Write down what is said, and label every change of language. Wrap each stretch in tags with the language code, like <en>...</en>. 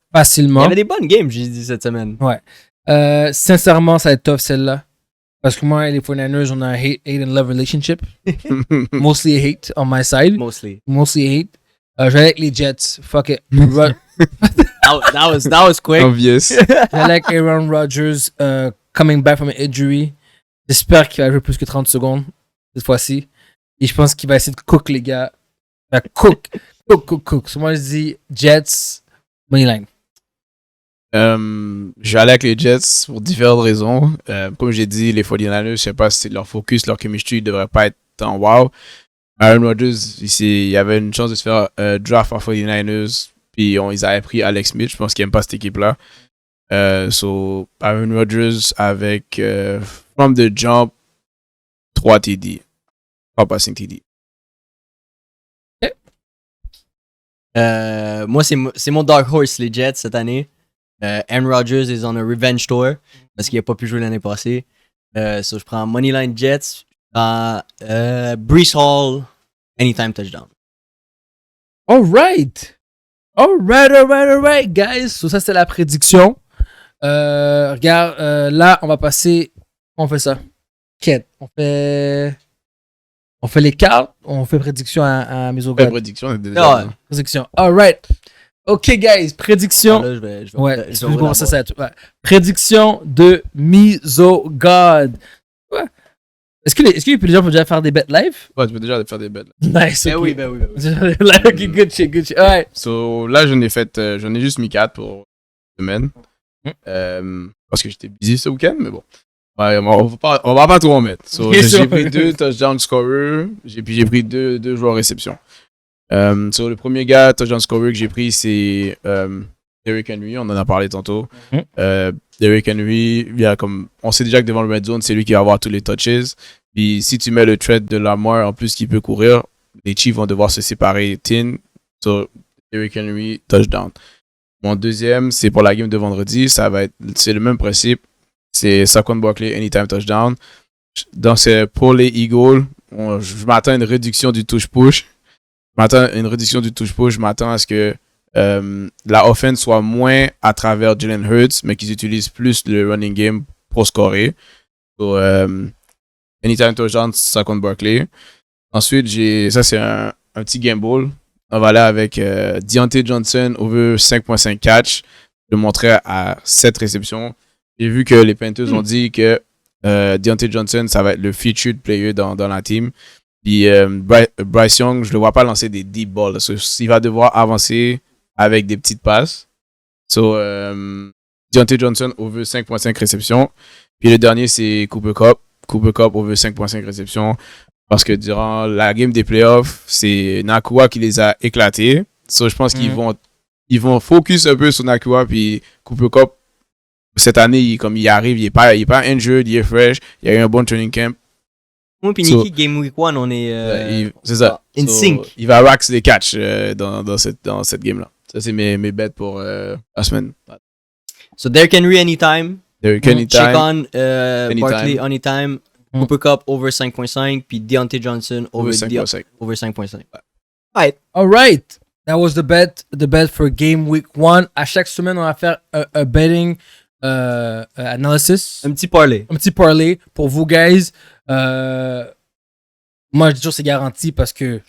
<fr>Facilement. Il y avait des bonnes games, j'ai dit, cette semaine. Ouais. Sincèrement, ça va être tough celle-là. Parce que moi et les 49ers, on a un</fr> <en>hate and love relationship. Mostly hate on my side. Mostly hate.</en> <fr>Je vais avec les Jets.</fr> <en>Fuck it. That was quick. Obvious. I like Aaron Rodgers coming back from an injury.</en> <fr>J'espère qu'il va jouer plus que 30 secondes cette fois-ci. Et je pense qu'il va essayer de cook les gars. Il va cook. So moi je dis Jets, moneyline. Je vais aller avec les Jets pour différentes raisons. Comme j'ai dit, les 49ers, je sais pas si c'est leur focus, leur chemistry ne devrait pas être en wow. Aaron Rodgers, il y avait une chance de se faire draft par 49ers, puis ils avaient pris Alex Smith. Je pense qu'ils n'aiment pas cette équipe-là. So, Aaron Rodgers avec</fr> <en>from the jump</en> <fr>3 TD. 3 passing TD. Moi, c'est mon</fr> <en>dark horse,</en> <fr>les Jets, cette année. Aaron Rodgers</fr> <en>is on a revenge tour</en> <fr>parce qu'il n'a pas pu jouer l'année passée. So, je prends Moneyline Jets. Breece Hall, anytime touchdown.</fr> <en>Alright, guys.</en> <fr>So, ça, c'est la prédiction. Regarde, là, on va passer. On fait ça. Quête. On fait les cartes. On fait prédiction à Misogod. Prédiction, déjà. Prédiction. Alright. Ok, guys. Prédiction. Là, je vais Ouais. Prédiction de Misogod. Ouais. Est-ce que les gens peuvent déjà faire des bets live? Ouais, tu peux déjà faire des bets.</fr> <en>Nice.</en> <fr>Ben oui.</fr> <en>Ok, good shit. Alright.</en> <fr>So, là, j'en ai juste mis 4 pour la semaine. Parce que j'étais busy ce week-end, mais bon. Ouais, on va pas tout en mettre. So, j'ai pris 2 touchdown scorers, j'ai pris 2 joueurs réception. So, le premier gars, touchdown scorer que j'ai pris, c'est Derrick Henry, on en a parlé tantôt. Derrick Henry, on sait déjà que devant le red zone, c'est lui qui va avoir tous les touches. Puis si tu mets le threat de Lamar en plus qui peut courir, les Chiefs vont devoir se séparer thin. So, Derrick Henry, touchdown. Mon deuxième, c'est pour la game de vendredi. C'est le même principe. C'est Saquon Barkley, anytime touchdown. Pour les Eagles, je m'attends à une réduction du touch-push. Je m'attends à ce que la offense soit moins à travers Jalen Hurts, mais qu'ils utilisent plus le running game pour scorer. So, anytime touchdown, Saquon Barkley. Ensuite, ça c'est un petit gamble. On va aller avec Deontay Johnson over 5.5 catch. Je le montrais à 7 réceptions. J'ai vu que les Panthers ont dit que Deontay Johnson, ça va être le featured player dans la team. Puis Bryce Young, je le vois pas lancer des deep balls. So, il va devoir avancer avec des petites passes. So, Deontay Johnson over 5.5 réceptions. Puis le dernier, c'est Cooper Kupp over 5.5 réceptions. Parce que durant la game des playoffs, c'est Nakua qui les a éclatés. So, je pense qu'ils vont focus un peu sur Nakua. Puis Cooper Kupp, cette année, il arrive, il est pas injured, il est fresh. Il y a eu un bon training camp. Moi puis Nicky, Game Week 1, on est c'est ça.</fr> <en>In sync.</en> <fr>Il va rax les catchs dans cette game-là. Ça, c'est mes bets pour la semaine.</fr> <en>So, Derrick Henry anytime. Anytime. Check on Barkley anytime. Cooper Kupp over 5.5. Puis Deontay Johnson over 5.5. Over 5.5. All right. That was the bet for Game Week 1.</en> <fr>À chaque semaine, on va faire un betting analysis. Un petit parlay pour vous, guys. Moi, je dis toujours c'est garanti parce que.</fr>